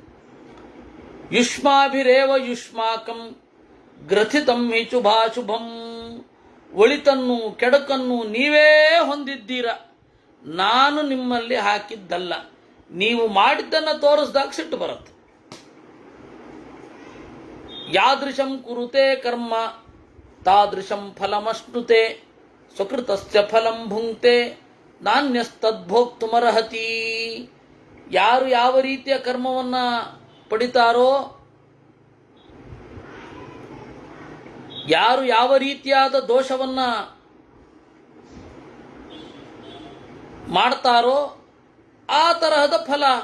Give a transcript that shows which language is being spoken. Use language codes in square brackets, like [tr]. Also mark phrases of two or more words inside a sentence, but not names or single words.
[sa] ಯುಷ್ಮಾಭಿರೇವ ಯುಷ್ಮಾಕಂ ಗ್ರಥಿತಂ ಹಿ ಶುಭಾಶುಭಂ. [kn] ಒಳಿತನ್ನು ಕೆಡುಕನ್ನು ನೀವೇ ಹೊಂದಿದ್ದೀರ, ನಾನು ನಿಮ್ಮಲ್ಲಿ ಹಾಕಿದ್ದಲ್ಲ. ನೀವು ಮಾಡಿದ್ದನ್ನು ತೋರಿಸಿದಾಗ ಸಿಟ್ಟು ಬರುತ್ತೆ. [sa] ಯಾದೃಶಂ ಕುರುತೆ ಕರ್ಮ ತಾದೃಶಂ ಫಲಮಶ್ನುತೆ ಸ್ವಕೃತಸ್ಯ ಫಲಂ ಭುಂಕ್ತೆ ನಾನ್ಯಸ್ತದ್ಭೋಕ್ತುಮರ್ಹತಿ. [kn] ಯಾರು ಯಾವ ರೀತಿಯ ಕರ್ಮವನ್ನು ಪಡಿತಾರೋ, ಯಾರು ಯಾವ ರೀತಿಯಾದ ದೋಷವನ್ನು ಮಾಡ್ತಾರೋ ಆ ತರಹದ ಫಲ.